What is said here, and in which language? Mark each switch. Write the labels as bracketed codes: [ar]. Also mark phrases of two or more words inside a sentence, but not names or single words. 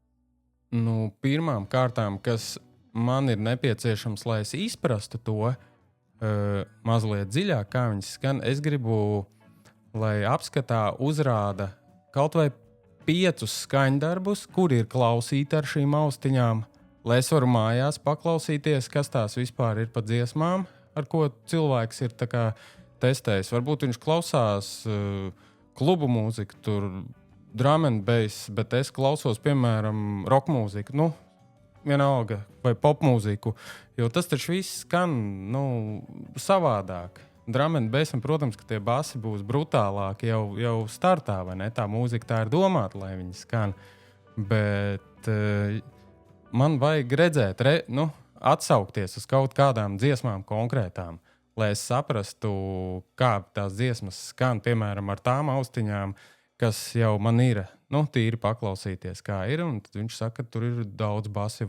[lv] Pirmām kārtām, kas man ir nepieciešams, lai es izprastu to mazliet dziļāk, kā viņas skan, es gribu, lai apskatā uzrāda kaut vai 5 skaņdarbus, kur ir klausīti ar šīm austiņām, lai es varu mājās paklausīties, kas tās vispār ir pa dziesmām, ar ko cilvēks ir tā kā testējis. Varbūt viņš klausās klubu mūziku, tur [en] drum and bass, [lv] bet es klausos, piemēram, rock mūziku, vienalga, vai pop mūziku, jo tas taču viss skan, savādāk. [en] Drum and bass, [lv] protams, ka tie basi būs brutālāki jau startā, vai ne? Tā mūzika tā ir domāta, lai viņi skan, bet man vajag redzēt, atsaukties uz kaut kādām dziesmām konkrētām, lai es saprastu, kā tās dziesmas skan, piemēram, ar tām austiņām, kas jau man ir, tīri paklausīties, kā ir, un tad viņš saka, ka tur ir daudz basi.